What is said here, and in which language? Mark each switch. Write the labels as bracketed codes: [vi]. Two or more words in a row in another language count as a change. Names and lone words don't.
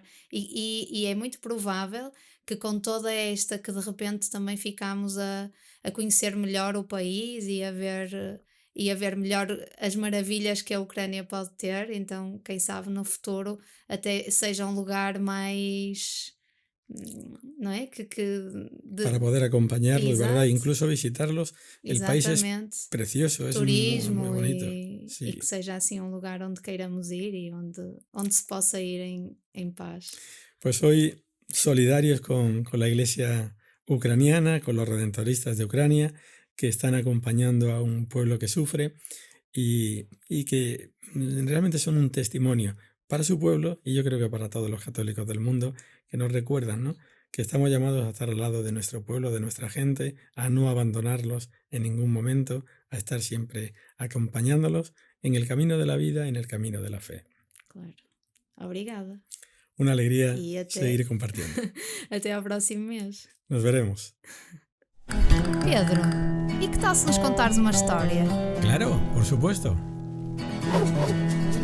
[pt] E é muito provável que com toda esta que de repente também ficamos a conhecer melhor o país e a ver melhor as maravilhas que a Ucrânia pode ter, então quem sabe no futuro até seja um lugar mais, não é? [es] Para poder acompañarlos, ¿verdad? [pt] Exato, [es] Incluso visitarlos. El país es [pt] exatamente. [es] precioso, es muy, muy [pt] Turismo [es] bonito. [pt] e que [es] Sí. [pt] seja assim um lugar onde queiramos ir e onde se possa ir em paz. [es] Pues hoy solidarios con la iglesia ucraniana, con los redentoristas de Ucrania, que están acompañando a un pueblo que sufre y que realmente son un testimonio para su pueblo y yo creo que para todos los católicos del mundo que nos recuerdan, ¿no? Que estamos llamados a estar al lado de nuestro pueblo, de nuestra gente, a no abandonarlos en ningún momento, a estar siempre acompañándolos en el camino de la vida, en el camino de la fe. [pt] Claro. Obrigada. [es] Una alegría [pt] E até, [es] seguir compartiendo. [pt] até ao próximo mês. [es] Nos veremos. [pt] Pedro, e que tal se nos contares uma história? [es] Claro, por supuesto.